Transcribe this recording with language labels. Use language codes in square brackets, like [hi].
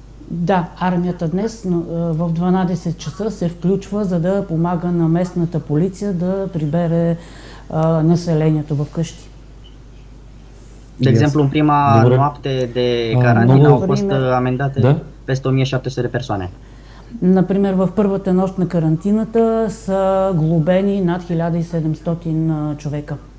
[bg] Да, армията днес в 12 часа се включва, за да помага на местната полиция да прибере населението в къщи. [ro] De exemplu, în prima noapte de carantină au fost amendate peste 1700 de persoane. [bg] Например, в първата нощ на карантината са глобени над 1700 човека.